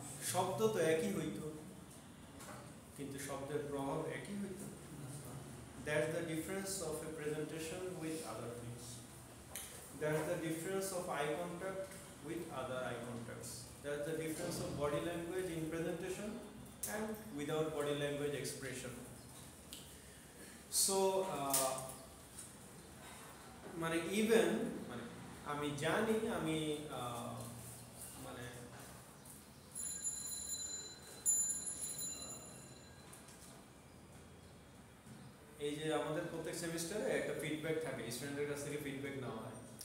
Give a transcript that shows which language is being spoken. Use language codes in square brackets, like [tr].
[bn] শব্দ তো একই হইতো, কিন্তু শব্দের প্রভাব একই হইতো। [en] That's the difference of a presentation with other things. That's the difference of eye contact with other eye contacts. That's the difference of body language in presentation and without body language expression. [bn] So মানে even মানে আমি জানি আমি মানে এই যে আমাদের প্রত্যেক সেমিস্টারে একটা ফিডব্যাক থাকে, স্টুডেন্টের কাছ থেকে ফিডব্যাক নেওয়া হয়।